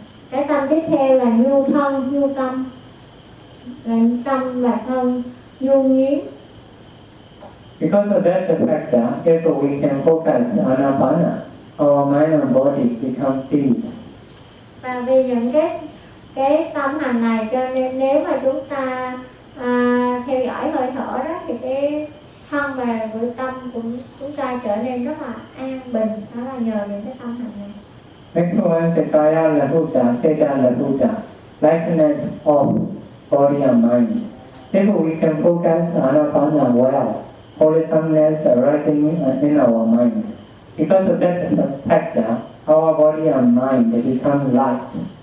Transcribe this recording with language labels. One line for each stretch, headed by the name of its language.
Vietnamese: Cái tâm tiếp theo là nhu thân, nhu tâm. Là tâm và thân, nhu nhiếm.
English: Because of that factor, if we can focus on apana, our mind and body become peace.
Vietnamese: Và vì những cái tâm hành này, cho nên nếu mà chúng ta theo dõi hơi thở đó, thì cái thân và với tâm của chúng ta trở nên rất là an bình. Đó là nhờ những cái tâm hành này.
English: Next one is the kaya lahuta, teta lahuta, lightness of body and mind. If we can focus on anapana well, wholesomeness arising in our mind. Because of that factor, our body and mind they become light.